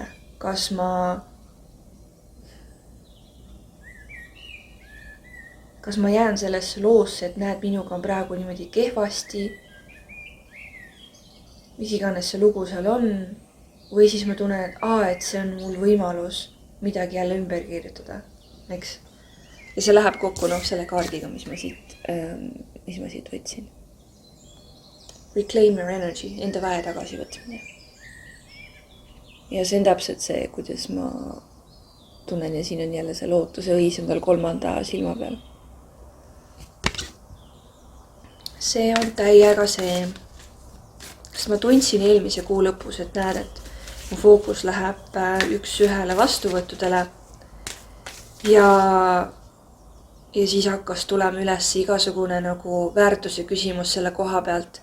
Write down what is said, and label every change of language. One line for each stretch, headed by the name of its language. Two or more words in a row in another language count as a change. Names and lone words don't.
Estonian: Kas ma jään sellesse loosse, et näed, minuga on praegu niimoodi kehvasti, mis iganes see lugu seal on, või siis ma tunnen, et see on mul võimalus midagi jälle ümber kirjutada, eks. Ja see läheb kokku selle kaardiga, mis ma siit võtsin.
English: Reclaim your energy,
Estonian: enda väe tagasi võtmine. Ja see on täpselt see, kuidas ma tunnen ja siin on jälle see lootuse õis on tal 3. silma peal. See on täiega see, kas ma tundsin eelmise kuu lõpus, et näed, et mu fookus läheb 1-1 vastuvõttudele ja siis hakkas tulema üles igasugune nagu väärtuse küsimus selle koha pealt.